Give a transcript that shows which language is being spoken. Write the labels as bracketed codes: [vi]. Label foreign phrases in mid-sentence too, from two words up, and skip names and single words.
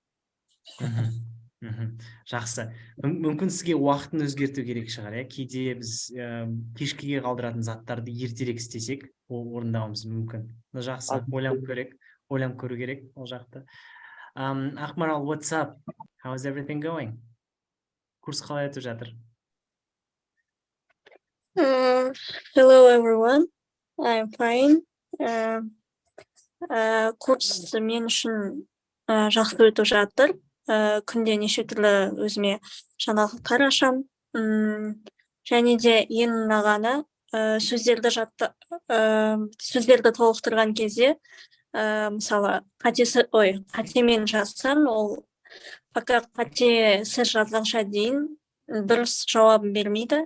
[kk] Жақсы. Мүмкін сізге уақытын өзгерту керек шығар, иә? Кейде біз кешкіге қалдыратын заттарды ертерек істесек, ол орындауымыз мүмкін. Жақсы. Ойланып көру керек ол жақты. Ақмарал, [en] what's up? How is everything going? [kk] Курс қалай өтіп жатыр? [en] Hello everyone, I'm fine. [kk] Курс мен үшін жақсы өтіп жатыр. Күнде неше түрлі өзіме жаңалықтар ашам. Және де ең ұнағаны сөздерді толықтырған кезде, мысалы, қатемен жазсам, ол пока қате сіз жазғанша дейін дұрыс жауабын бермейді.